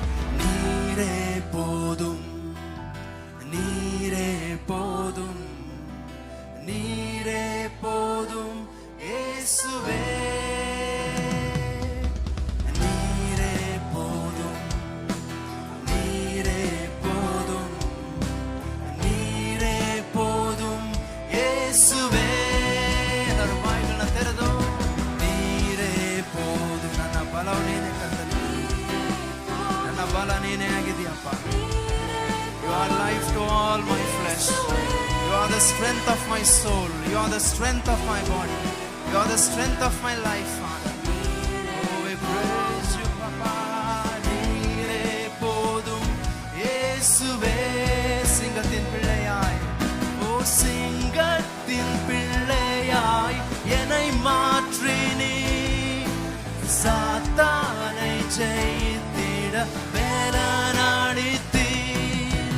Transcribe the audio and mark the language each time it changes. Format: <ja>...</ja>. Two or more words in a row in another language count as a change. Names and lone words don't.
<ta>நீரே போதும், நீரே போதும், நீரே போதும் இயேசுவே. நீரே போதும், நீரே போதும், நீரே போதும் இயேசுவே.</ta> <kn>ಎಲ್ಲರೂ ಬಾಯಿಗಳನ್ನ ತೆರೆದು</kn> <ta>நீரே போதும்.</ta> <kn>ನನ್ನ ಬಲವು ನೀನೇ ಕರ್ತನೇ, ನನ್ನ ಬಲ ನೀನೇ ಆಗಿದೆಯಪ್ಪ.</kn> <en>You are life to all my flesh. You are the strength of my soul. You are the strength of my body. You are the strength of my life, Father. Oh, we praise you, Papa.</en> <ta>நீரே போதும் இயேசுவே. சிங்கத்தின் பிள்ளையாய், ஓ சிங்கத்தின் பிள்ளையாய் என்னை மாற்றினீர். சாத்தானை ஜெயித்திட வேலனளித்தீர்.</ta>